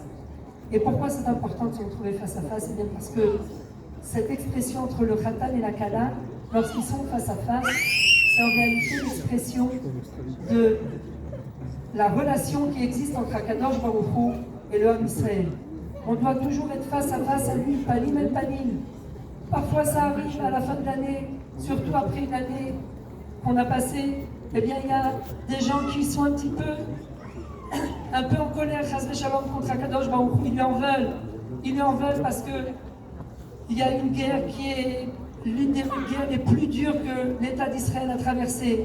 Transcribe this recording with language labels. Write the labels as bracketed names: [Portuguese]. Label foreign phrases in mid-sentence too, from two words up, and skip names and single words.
[French] Et pourquoi c'est important de se retrouver face à face? Eh bien parce que cette expression entre le Khatan et la Kala, lorsqu'ils sont face à face, c'est en réalité l'expression de la relation qui existe entre [Hebrew] הקדוש ברוך הוא [French] et le [Hebrew] עם ישראל. [French] On doit toujours être face à face à lui, [Hebrew] פנים אל פנים. [French] Parfois ça arrive à la fin de l'année, surtout après une année qu'on a passée, eh bien il y a des gens qui sont un peu en colère, [Hebrew] חס ושלום, [French] contre [Hebrew] הקדוש ברוך הוא. [French] Ils lui en veulent parce que il y a une guerre qui est l'une des guerres les plus dures que l'État d'Israël a traversée.